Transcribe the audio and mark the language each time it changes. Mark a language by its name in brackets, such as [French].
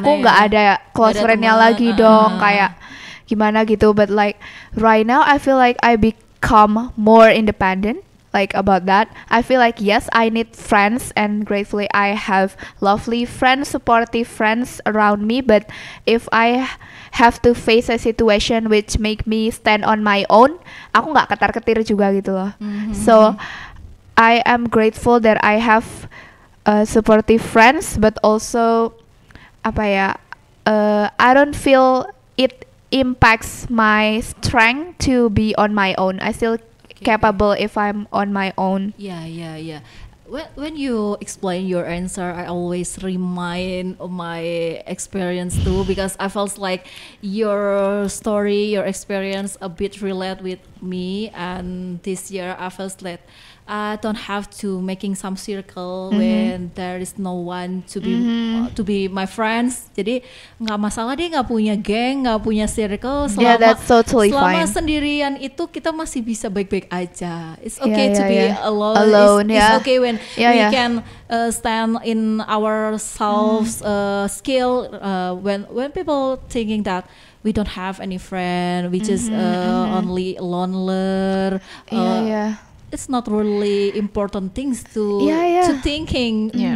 [Indonesian] aku nggak ada close friend-nya lagi dong, kayak gimana gitu. [English] But like right now I feel like I become more independent. Like about that, I feel like yes, I need friends, and gratefully I have lovely friends, supportive friends around me. But if I have to face a situation which make me stand on my own, [Indonesian] aku nggak ketar-ketir juga gitu loh. [English] So I am grateful that I have supportive friends, but also apa ya, I don't feel it impacts my strength to be on my own. I still capable if I'm on my own. Yeah. When you explain your answer, I always remind of my experience too, because I felt like your story, your experience a bit relate with me. And this year I felt like I don't have to making some circle when there is no one to be my friends. [Indonesian] Jadi nggak masalah dia nggak punya geng, nggak punya circle. [English] That's totally [Indonesian] selama [English] fine. [Indonesian] Sendirian itu kita masih bisa baik-baik aja. [English] It's okay to be alone. It's okay when we can stand in ourselves skill. When people thinking that we don't have any friend, we just only loner. It's not really important things to thinking.